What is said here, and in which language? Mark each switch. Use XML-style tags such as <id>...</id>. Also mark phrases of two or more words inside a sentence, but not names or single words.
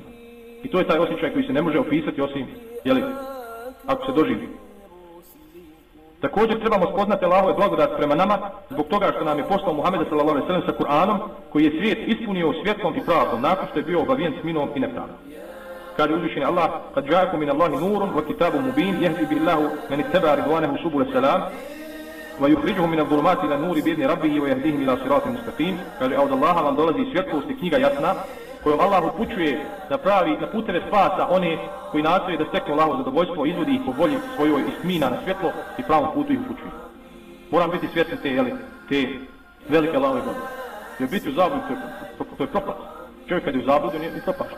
<bs>I to je taj osjećaj koji se ne može opisati osim, ako se doživi. Također trebamo spoznati Allahove blagodat prema nama zbog toga što nam je poslao Muhameda</bs> <ar>صلى الله عليه وسلم</ar> <bs>sa Kur'anom koji je svijet ispunio svjetlom i pravdom nakon što je bio obavijen sminom i nepravdom. Kaže uzvišeni Allah:</bs> <ar>"قد جاءكم من الله نور وكتاب مبين يهدي به الله من اتبع رضوانه سبل السلام ويخرجهم من الظلمات إلى النور بإذن ربه ويهديهم إلى صراط مستقيم."</ar> <bs>Kaže od Allaha vam dolazi svjetlost i knjiga jasna kojom Allah upućuje na puteve spasa one koji nastoje da steknu Allahovo zadovoljstvo, izvodi ih po volji svojoj i smina na svjetlo i pravom putu ih upućuje. Moram biti svjesni te velike Allahove blagodati. Jer biti u zabludi, to je propast. Čovjek kad je u zabludi, on je propašten.</bs>